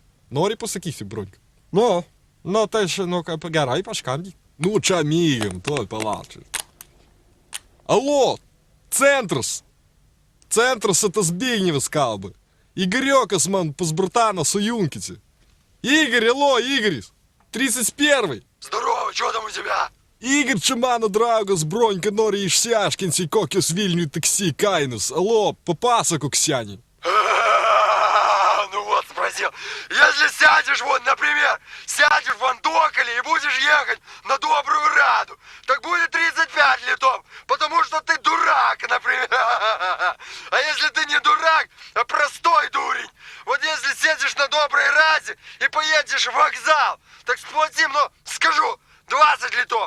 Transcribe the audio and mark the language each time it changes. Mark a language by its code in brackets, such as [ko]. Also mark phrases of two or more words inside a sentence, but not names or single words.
[lt] Nori pasakysi, Bronka? Nu, tai, nu, kaip gerai, paskambink. Nu, čia mygiam, tuoj palačiai. Allo, centras. Centras это Збигневas kalba. Игорёкас man pas Brutaną sujunkite. [ru] Игорь, алло, Игорь. 31. Здорово, что там у тебя? Игорь, [lt] čia mano draugas Bronka nori išsiaiškinti, kokios Vilniui taksi kainos. Allo, papasakok seniai. [ru] Ну вот, спросил. Если сядешь, вот, например, сядешь в Антоколе и будешь ехать на Добрую Раду, так будет 35 литов, потому что ты дурак, например. А если ты не дурак, а простой дурень, вот если сядешь на Доброй Раде и поедешь в вокзал, так сплатим, ну, скажу, 20 литов.